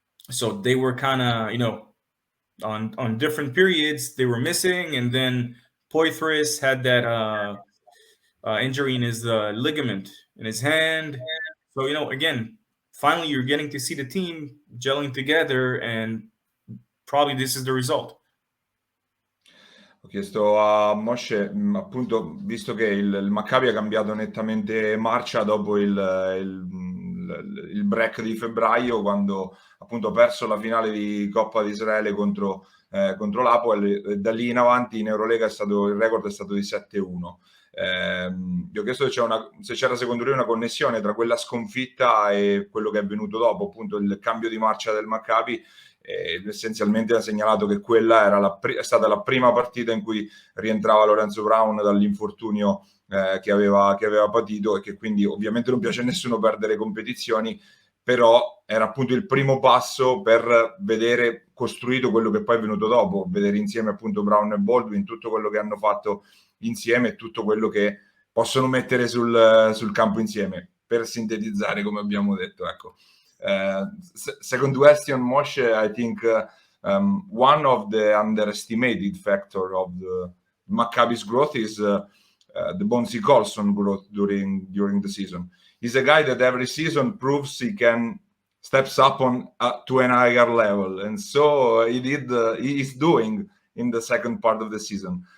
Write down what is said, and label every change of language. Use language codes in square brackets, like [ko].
[en] So they were kind of, on different periods they were missing. And then Poitras had that injury in his ligament in his hand. So, again, finally you're getting to see the team gelling together, and probably this is the result. [it] Ho chiesto a Moshe, appunto, visto che il Maccabi ha cambiato nettamente marcia dopo il break di febbraio, quando appunto ha perso la finale di Coppa di Israele contro l'Hapoel, da lì in avanti in Eurolega il record è stato di 7-1. Gli ho chiesto se c'era secondo lui una connessione tra quella sconfitta e quello che è avvenuto dopo, appunto il cambio di marcia del Maccabi. Essenzialmente ha segnalato che quella è stata la prima partita in cui rientrava Lorenzo Brown dall'infortunio che aveva patito, e che quindi ovviamente non piace a nessuno perdere competizioni, però era appunto il primo passo per vedere costruito quello che poi è venuto dopo, vedere insieme appunto Brown e Baldwin tutto quello che hanno fatto insieme e tutto quello che possono mettere sul campo insieme, per sintetizzare, come abbiamo detto, ecco. [en] Second question, Moshe, I think one of the underestimated factor of the Maccabi's growth is the Bonzi Colson growth during the season. He's a guy that every season proves he can steps up to an higher level, and so he is doing in the second part of the season.